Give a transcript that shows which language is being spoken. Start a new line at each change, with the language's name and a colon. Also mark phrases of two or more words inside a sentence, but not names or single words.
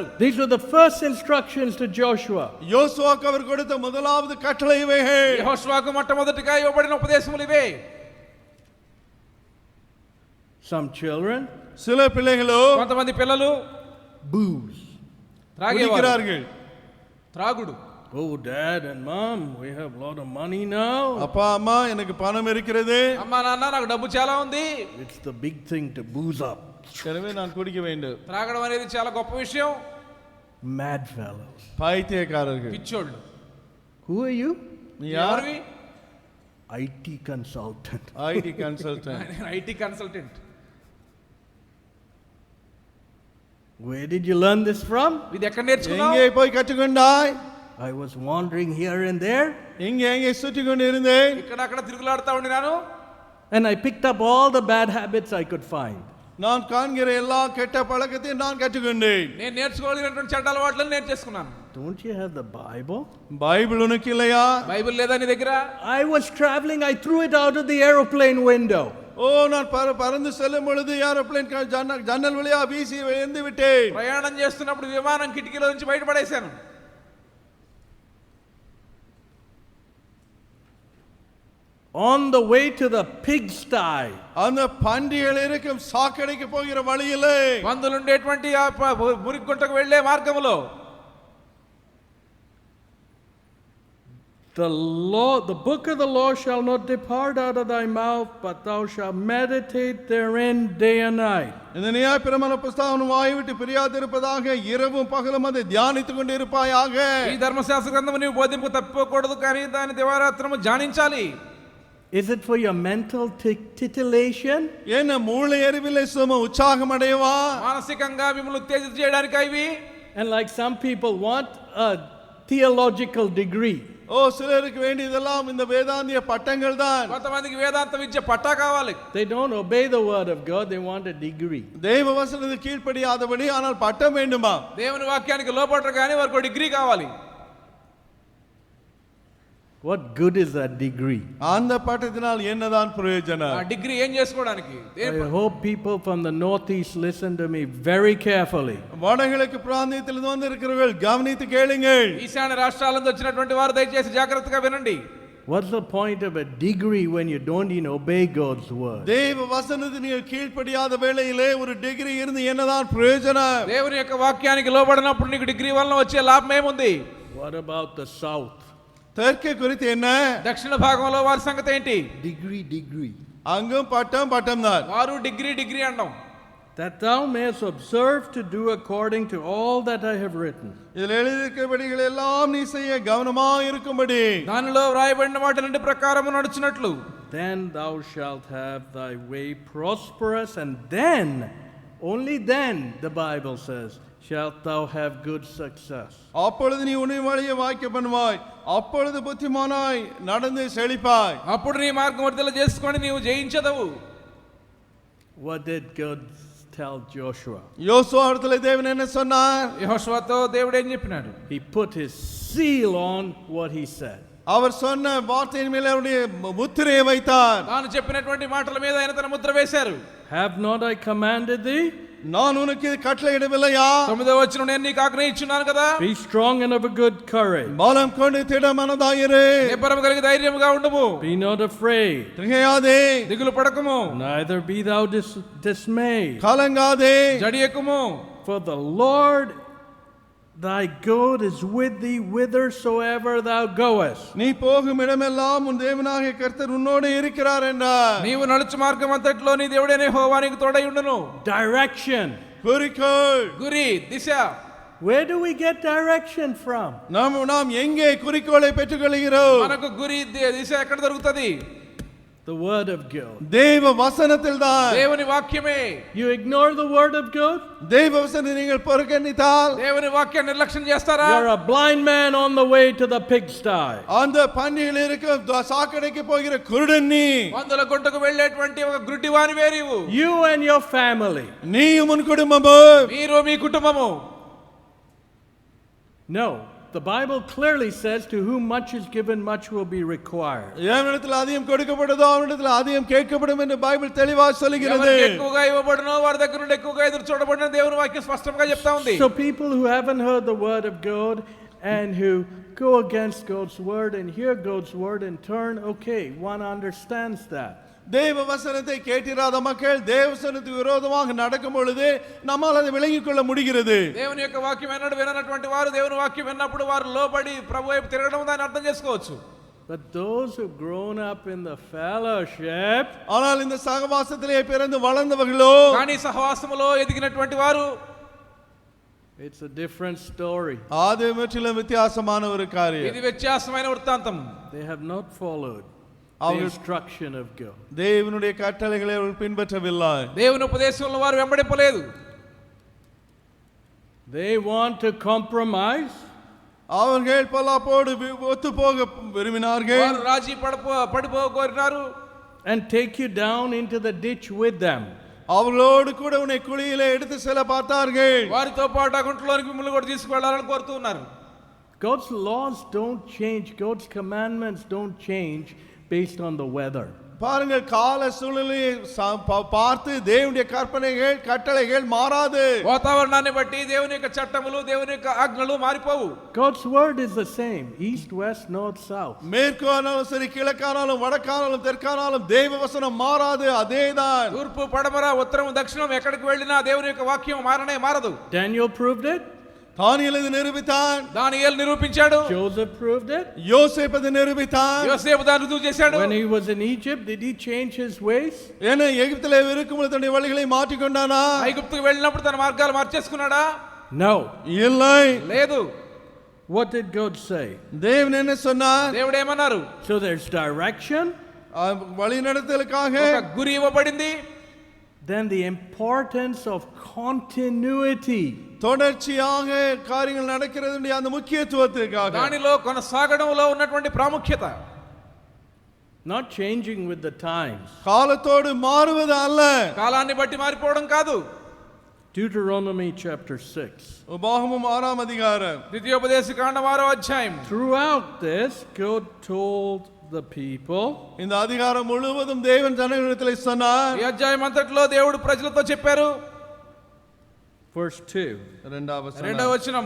English: These were the first instructions to Joshua.
Tamil: யோசுவாக்கு அவர் கொடுத்த முதலாவது கட்டளை இவைகள்.
Telugu: యెహోషువకు మొట్టమొదటిగా ఇవ్వబడిన ఉపదేశములు ఇవే.
English: Some children,
Tamil: சில பிள்ளைகளோ
Telugu: కొంతమంది పిల్లలు
English: booze.
Tamil: குடிக்கிறார்கள்.
Telugu: త్రాగుడు.
English: Oh, Dad and Mom, we have a lot of money now.
Tamil: அப்பா அம்மா, எனக்கு பணம் இருக்கிறது.
Telugu: అమ్మా నాన్న, నాకు డబ్బు చాలా ఉంది.
English: It's the big thing to booze up.
Tamil: எனவே நான் குடிக்க வேண்டும்.
Telugu: త్రాగడం అనేది చాలా గొప్ప విషయం.
English: Mad fellows.
Tamil: பைத்தியக்காரர்கள்.
Telugu: పిచ్చోళ్ళు.
English: Who are you?
Tamil: நீ யார்?
Telugu: ఎవరివి?
English: IT consultant. IT consultant. IT consultant. Where did you learn this from?
Telugu: ఇది ఎక్కడ నేర్చుకున్నావు?
Tamil: எங்கே போய் கற்றுக்கொண்டாய்?
English: I was wandering here and there,
Tamil: எங்கே சுற்றி கொண்டு இருந்தேன்.
Telugu: ఇక్కడ అక్కడ తిరుగులాడుతా ఉండినాను.
English: and I picked up all the bad habits I could find.
Tamil: நான் காண்கிற எல்லா கெட்ட பழக்கத்தையும் நான் கற்றுக்கொண்டேன்.
Telugu: నేను నేర్చుకోగలిగినటువంటి చెడ్డ అలవాట్లను నేను చేసుకున్నాను.
English: Don't you have the Bible?
Tamil: బైబిల్ ఉనికి இல்லையா?
Telugu: బైబిల్ లేదా నీ దగ్గర?
English: I was traveling, I threw it out of the aeroplane window.
Tamil: நான் பறந்து செல்லும் பொழுது ஏரோப்ளேன் ஜன்னல் வழியா வீசி எறிந்து விட்டேன்.
Telugu: ప్రయాణం చేస్తున్నప్పుడు విమానం కిటికీలో నుంచి బయటపడేశాను.
English: On the way to the pigsty,
Tamil: அந்த பன்றிகள் இருக்கும் சாக்கடைக்கு போகிற வழியிலே,
Telugu: పందులు ఉండేటువంటి ఆ మురిగుంటకు వెళ్ళే మార్గములో
English: the book of the law shall not depart out of thy mouth, but thou shalt meditate therein day and night.
Tamil: இந்த நியாயப்பிரமாண புத்தகம் வாயை விட்டு பிரியாதிருப்பதாக இரவும் பகலும் அதை தியானித்துக் கொண்டு இருப்பாயாக.
Telugu: ఈ ధర్మశాస్త్ర గ్రంథము నీవు బోధింపు తప్పిపోకూడదు, కానీ దాని దివారాత్రము ధ్యానించాలి.
English: Is it for your mental titillation?
Tamil: என்ன மூளை அறிவிலே சும உற்சாகம் அடையவா?
Telugu: మానసికంగా మిమ్మల్ని ఉత్తేజిత చేయడానికి ఇవి.
English: And like some people want a theological degree.
Tamil: சிலருக்கு வேண்டியதெல்லாம் இந்த வேதாந்திய பட்டங்கள் தான்.
Telugu: కొంతమందికి వేదాంత విద్య పట్టా కావాలి.
English: They don't obey the word of God, they want a degree.
Tamil: தேவ வசனத்துக்கு கீழ்ப்படியாதபடி ஆனால் பட்டம் வேண்டுமா?
Telugu: దేవుని వాక్యానికి లోబడరు కానీ వారికి డిగ్రీ కావాలి.
English: What good is that degree?
Tamil: அந்த பட்டத்தினால் என்னதான் பிரயோஜனம்?
Telugu: ఆ డిగ్రీ ఏం చేసుకోవడానికి?
English: I hope people from the northeast listen to me very carefully.
Tamil: வடகிழக்கு பிராந்தியத்திலிருந்து வந்திருக்கிறவர்கள் கவனித்து கேளுங்கள்.
Telugu: ఈశాన్య రాష్ట్రాల నుంచి వచ్చినటువంటి వారు దయచేసి జాగ్రత్తగా వినండి.
English: What's the point of a degree when you don't even obey God's word?
Tamil: தேவ வசனத்துக்கு கீழ்ப்படியாத வேளையிலே ஒரு டிகிரி இருந்து என்னதான் பிரயோஜனம்?
Telugu: దేవుని యొక్క వాక్యానికి లోబడినప్పుడు నీకు డిగ్రీ వలన వచ్చే లాభం ఏముంది?
English: What about the south?
Tamil: தெற்கு குறித்து என்ன?
Telugu: దక్షిణ భాగంలో వారి సంగతి ఏంటి?
English: Degree.
Tamil: அங்கும் பட்டம் தான்.
Telugu: వారు డిగ్రీ అంటాం.
English: That thou mayest observe to do according to all that I have written.
Tamil: இதில் எழுதியிருக்கிறபடிகள் எல்லாம் நீ செய்ய கவனமாக இருக்கும்படி.
Telugu: దానిలో వ్రాయబడిన వాటి నుండి ప్రకారము నడుచున్నట్లు.
English: Then thou shalt have thy way prosperous, and then, only then, the Bible says, shalt thou have good success.
Tamil: அப்பொழுது நீ உன்னை வழியை வாய்க்க பண்ணுவாய், அப்பொழுது புத்திமானாய் நடந்து செழிப்பாய்.
Telugu: అప్పుడు నీ మార్గం వర్ధల చేసుకొని నీవు జయించదవు.
English: What did God tell Joshua?
Tamil: யோசுவா இடத்துல தேவன் என்ன சொன்னார்?
Telugu: యెహోషువతో దేవుడు ఏం చెప్పినాడు?
English: He put his seal on what he said.
Tamil: அவர் சொன்ன வார்த்தையின் மேல் அவருடைய முத்திரையை வைத்தார்.
Telugu: తాను చెప్పినటువంటి మాటల మీద ఆయన తన ముద్ర వేశారు.
English: Have not I commanded thee?
Tamil: நான் உனக்கு கட்டளையிடவில்லையா?
Telugu: 9వ వచనం నేను నీకు ఆజ్ఞయించున్నాను కదా.
English: Be strong and of a good courage.
Tamil: பலம் கொண்டு திடமனதாயிரு.
Telugu: నిబ్బరము కలిగి ధైర్యముగా ఉండుము.
English: Be not afraid.
Tamil: திகையாதே.
Telugu: దిగులు పడకుము.
English: Neither be thou dismayed.
Tamil: கலங்காதே.
Telugu: జడియకుము.
English: For the Lord thy God is with thee whithersoever thou goest.
Tamil: நீ போகும் இடமெல்லாம் உன் தேவனாகிய கர்த்தர் உன்னோடு இருக்கிறார் என்றார்.
Telugu: నీవు నడుచు మార్గం అంతట్లో నీ దేవుడైన యెహోవా నీకు తోడై ఉండును.
English: Direction.
Tamil: குறிக்கோள்.
Telugu: గురి, దిశ.
English: Where do we get direction from?
Tamil: நாம் எங்கே குறிக்கோளை பெற்றுக்கொள்கிறோம்?
Telugu: మనకు గురి దిశ ఎక్కడ దొరుకుతది?
English: The word of God.
Tamil: தேவ வசனத்தில் தான்.
Telugu: దేవుని వాక్యమే.
English: You ignore the word of God?
Tamil: தேவ வசனத்தை நீங்கள் புறக்கணித்தால்
Telugu: దేవుని వాక్యాన్ని నిర్లక్ష్యం చేస్తారా?
English: You're a blind man on the way to the pigsty.
Tamil: அந்த பன்றியில் இருக்க சாக்கடைக்கு போகிற குருடன் நீ.
Telugu: వందల గుంటకు వెళ్ళేటువంటి ఒక గుడ్డివాని వేరివు.
English: You and your family.
Tamil: நீயும் உன் குடும்பமும்.
Telugu: మీరు మీ కుటుంబము.
English: No. The Bible clearly says to whom much is given, much will be required.
Tamil: எவனிடத்தில் அதிகம் கொடுக்கப்படுதோ அவனிடத்தில் அதிகம் கேட்கப்படும் என்று பைபிள் தெளிவாக சொல்கிறது.
Telugu: ఎవరికి ఎక్కువగా ఇవ్వబడునో వారి దగ్గర నుండి ఎక్కువగా ఎదురు చూడబడునని దేవుని వాక్యం స్పష్టంగా చెప్తా ఉంది.
English: So people who haven't heard the word of God and who go against God's word and hear God's word and turn, okay, one understands that.
Tamil: தேவ வசனத்தை கேட்டிராத மக்கள் தேவ வசனத்துக்கு விரோதமாக நடக்கும் பொழுது நம்மால் அதை விளங்கிக் கொள்ள முடிகிறது.
Telugu: దేవుని యొక్క వాక్యం ఎన్నడూ విననటువంటి వారు దేవుని వాక్యం విన్నప్పుడు వారు లోబడి ప్రభు వైపు తిరగడం దాన్ని అర్థం చేసుకోవచ్చు.
English: But those who've grown up in the fellowship,
Tamil: ஆனால் இந்த சகவாசத்திலே பிறந்து வளர்ந்தவர்களோ,
Telugu: కానీ సహవాసములో ఎదిగినటువంటి వారు,
English: it's a different story.
Tamil: அது முற்றிலும் வித்தியாசமான ஒரு காரியம்.
Telugu: ఇది వ్యత్యాసమైన వృత్తాంతం.
English: They have not followed the instruction of God.
Tamil: தேவனுடைய கட்டளைகளை அவர்கள் பின்பற்றவில்லை.
Telugu: దేవుని ఉపదేశంలో వారు వెంబడింపలేదు.
English: They want to compromise.
Tamil: அவர்கள் பொல்லாப்போடு ஒத்து போக விரும்பினார்கள்.
Telugu: వారు రాజీ పడిపోగోరినారు.
English: And take you down into the ditch with them.
Tamil: அவர்களோடு கூட உன்னை குழியிலே எடுத்து செல்ல பார்த்தார்கள்.
Telugu: వారితో పాటు ఆ గుంటలోనికి మిమ్మల్ని కూడా తీసుకువెళ్ళాలని కోరుతూ ఉన్నారు.
English: God's laws don't change. God's commandments don't change based on the weather.
Tamil: பாருங்கள், கால சூழ்நிலையை பார்த்து தேவனுடைய கற்பனைகள் கட்டளைகள் மாறாது.
Telugu: వాతావరణాన్ని బట్టి దేవుని యొక్క చట్టములు దేవుని యొక్క ఆజ్ఞలు మారిపోవు.
English: God's word is the same, east, west, north, south.
Tamil: மேற்கு ஆனாலும் சரி, கிழக்கானாலும் வடக்கானாலும் தெற்கானாலும் தேவ வசனம் மாறாது, அதேதான்.
Telugu: తూర్పు పడమర ఉత్తరం దక్షిణం ఎక్కడికి వెళ్ళినా దేవుని యొక్క వాక్యం మారదు.
English: Daniel proved it.
Tamil: தானிయేல் இதை நிரூபித்தான்.
Telugu: దానియేలు నిరూపించాడు.
English: Joseph proved it.
Tamil: யோசேப்பு அதை நிரூபித்தான்.
Telugu: యోసేపు దాన్ని రుజువు చేశాడు.
English: When he was in Egypt, did he change his ways?
Tamil: ஏன்னா எகிப்திலே இருக்கும்போது தன்னுடைய வழிகளை மாற்றிக் கொண்டானா?
Telugu: ఐగుప్తుకు వెళ్ళినప్పుడు తన మార్గాలు మార్చేసుకున్నాడా?
English: No.
Tamil: இல்லை.
Telugu: లేదు.
English: What did God say?
Tamil: தேவன் என்ன சொன்னார்?
Telugu: దేవుడు ఏమన్నారు?
English: So there's direction.
Tamil: வழி நடத்தலுக்காக
Telugu: ఒక గురి ఇవ్వబడింది.
English: Then the importance of continuity.
Tamil: தொடர்ச்சியாக காரியங்கள் நடக்கிறது அந்த முக்கியத்துவத்துக்காக.
Telugu: దానిలో కొనసాగడంలో ఉన్నటువంటి ప్రాముఖ్యత.
English: Not changing with the times.
Tamil: காலத்தோடு மாறுவது அல்ல.
Telugu: కాలాన్ని బట్టి మారిపోవడం కాదు.
English: Deuteronomy chapter 6.
Tamil: உபாகமம் 6ஆம் அதிகாரம்.
Telugu: ద్వితీయోపదేశ కాండం 6వ అధ్యాయం.
English: Throughout this, God told the people.
Tamil: இந்த அதிகாரம் முழுவதும் தேவன் ஜனங்களிடத்தில் சொன்னார்.
Telugu: ఈ అధ్యాయం అంతట్లో దేవుడు ప్రజలతో చెప్పారు.
English: Verse 2.
Telugu: రెండవ వచనము.